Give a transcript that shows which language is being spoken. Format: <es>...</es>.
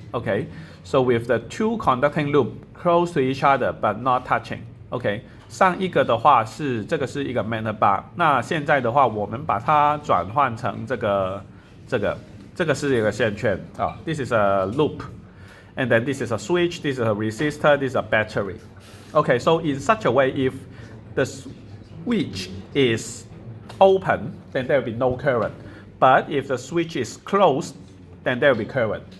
<en>Okay, so with the two conducting loop close to each other but not touching. Okay.</en> <zh>上一个的话这个是一个 magnet bar， 那现在的话我们把它转换成这个这个是一个线圈啊。</zh> <en>This is a loop, and then this is a switch. This is a resistor. This is a battery. Okay, so in such a way, if the switch is open, then there will be no current. But if the switch is closed, then there will be current.</en>